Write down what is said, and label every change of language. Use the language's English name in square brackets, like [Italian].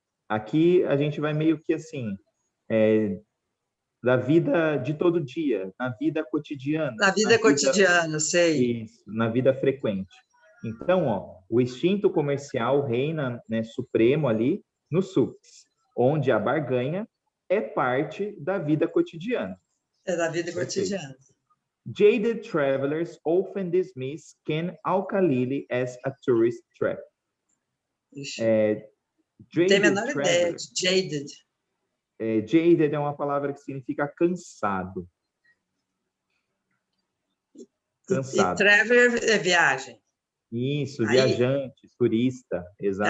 [Portuguese] Aqui a gente vai meio que assim, da vida de todo dia, na vida cotidiana. Na vida cotidiana, sei. Isso, na vida frequente. Então, ó, o instinto comercial reina, né, supremo ali no SUPS, onde a barganha é parte da vida cotidiana. É da vida cotidiana. [English] Jaded travelers often dismiss Ken Al-Khalili as a tourist trap. [Portuguese] Não tem a menor ideia de jaded. Jaded é uma palavra que significa cansado. Cansado. E traveler é viagem. Isso, viajante, turista, exato.